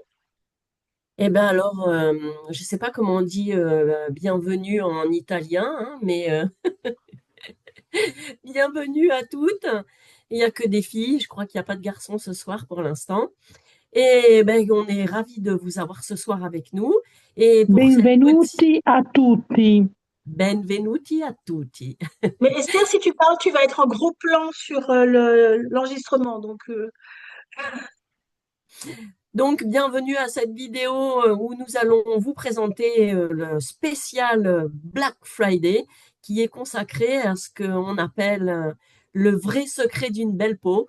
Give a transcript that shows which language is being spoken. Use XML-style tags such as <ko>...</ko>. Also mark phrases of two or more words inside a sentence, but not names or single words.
<fr>Eh bien alors, je ne sais pas comment on dit bienvenue en italien, hein, mais bienvenue à toutes. Il n'y a que des filles, je crois qu'il n'y a pas de garçons ce soir pour l'instant. Et ben, on est ravis de vous avoir ce soir avec nous. Et pour cette petite</fr> <it>Benvenuti a tutti. benvenuti a tutti.</it> <fr>Mais Esther, si tu parles, tu vas être en gros plan sur l'enregistrement. Donc, Donc, bienvenue à cette vidéo où nous allons vous présenter le spécial Black Friday qui est consacré à ce qu'on appelle le vrai secret d'une belle peau.</fr>